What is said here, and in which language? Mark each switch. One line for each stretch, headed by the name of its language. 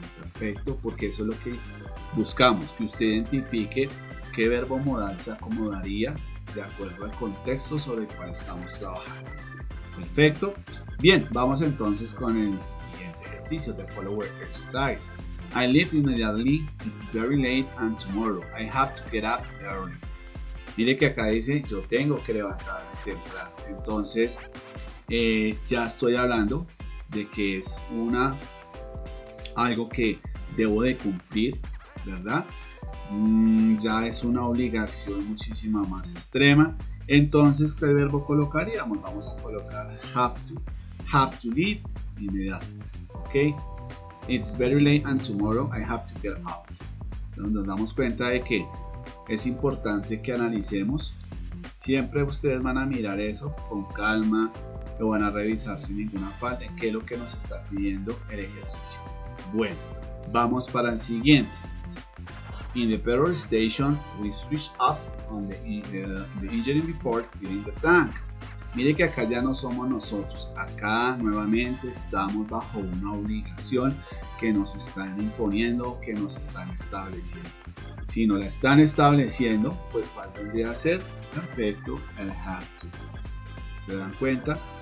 English: Perfecto, porque eso es lo que buscamos, que usted identifique qué verbo modal se acomodaría de acuerdo al contexto sobre el cual estamos trabajando. Perfecto. Bien, vamos entonces con el siguiente ejercicio, the following exercise. I leave immediately, it's very late and tomorrow I have to get up early.
Spanish: Mire que acá dice yo tengo que levantarme temprano. Entonces ya estoy hablando de que es algo que debo de cumplir, ¿verdad? Ya es una obligación muchísima más extrema. Entonces, ¿qué verbo colocaríamos? Vamos a colocar
English: have to leave
Spanish: inmediato. ¿Ok?
English: It's very late and tomorrow I have to get up.
Spanish: Entonces, nos damos cuenta de que es importante que analicemos. Siempre ustedes van a mirar eso con calma, lo van a revisar sin ninguna falta, qué es lo que nos está pidiendo el ejercicio. Bueno, vamos para el siguiente.
English: In the petrol station, we switch off on the engine before filling the tank.
Spanish: Mire que acá ya no somos nosotros, acá nuevamente estamos bajo una obligación que nos están imponiendo, que nos están estableciendo. Si no la están estableciendo, pues ¿cuál tendría que ser? Perfecto, el have to. ¿Se dan cuenta?